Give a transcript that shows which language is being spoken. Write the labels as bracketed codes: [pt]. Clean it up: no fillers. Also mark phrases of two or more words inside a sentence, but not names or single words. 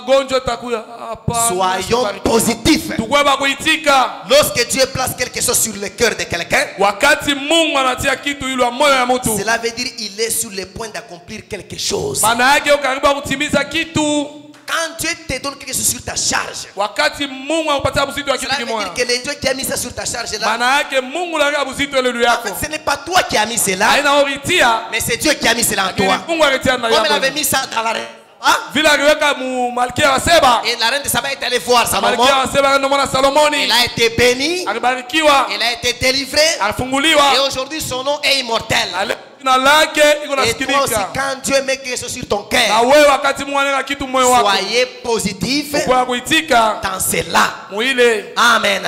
[fr] Soyons positifs. Lorsque Dieu place quelque chose sur le cœur de quelqu'un, cela veut dire qu'il est sur le point d'accomplir quelque chose. quand Dieu te donne quelque chose sur ta charge, cela [sw] wakati Mungu akupatia uzito wa kitu [fr] veut [sw] kimoja, [fr] dire que le Dieu qui a mis ça sur ta charge là, [sw] maana yake Mungu anaweka uzito ile [fr] en [sw] yako. [fr] fait, ce n'est pas toi qui as mis cela, [sw] Haina oritia, [fr] mais c'est Dieu qui a mis cela en toi. [sw] Mungu alitia ndani [fr] Comme il avait [sw] yako. [fr] mis ça dans la reine. [sw] Vile aliweka Malkia wa Seba. [fr] Et la reine de Saba est allée voir sa maman. [sw] Malkia wa Seba ndio mwana Salomoni. [fr] Elle a été bénie. [sw] Alibarikiwa. [fr] Elle a été délivrée. [sw] Alifunguliwa. [fr] Et aujourd'hui son nom est immortel. Et toi aussi, quand Dieu met quelque chose sur ton cœur, soyez positif dans cela. Amen.